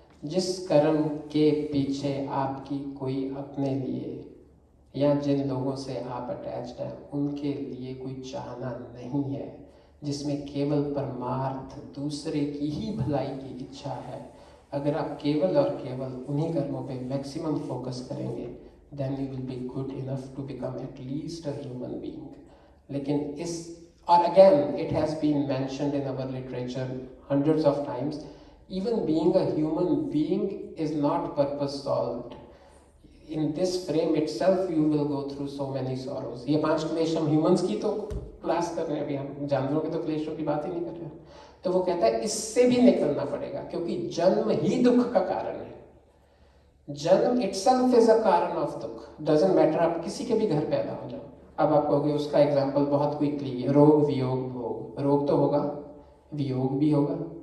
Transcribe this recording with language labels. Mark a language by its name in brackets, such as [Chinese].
[Hindi] जिस कर्म के पीछे आपकी कोई अपने लिए या जिन लोगों से आप अटैच्ड हैं उनके लिए कोई चाहना नहीं है, जिसमें केवल परमार्थ दूसरे की ही भलाई की इच्छा है, अगर आप केवल और केवल उन्हीं कर्मों पे मैक्सिमम फोकस करेंगे, [English] Then you will be good enough to become at least a human being. [Hindi] लेकिन इस, और [English] Again it has been mentioned in our literature hundreds of times, even being a human being is not purpose solved. In this frame itself you will go through so many sorrows. [Hindi] ये 5 क्लेश हम humans की तो class कर रहे हैं अभी, हम जानवरों के तो क्लेशों की बात ही नहीं कर रहे हैं। तो वो कहता है इससे भी निकलना पड़ेगा, क्योंकि जन्म ही दुख का कारण है। जन्म [English] itself is a [Hindi] कारण ऑफ दुख। [English] doesn't matter [Hindi] आप किसी के भी घर पैदा हो जाओ। अब आप कहोगे उसका एग्जाम्पल बहुत क्विकली, रोग वियोग भोग। रोग तो होगा, वियोग भी होगा,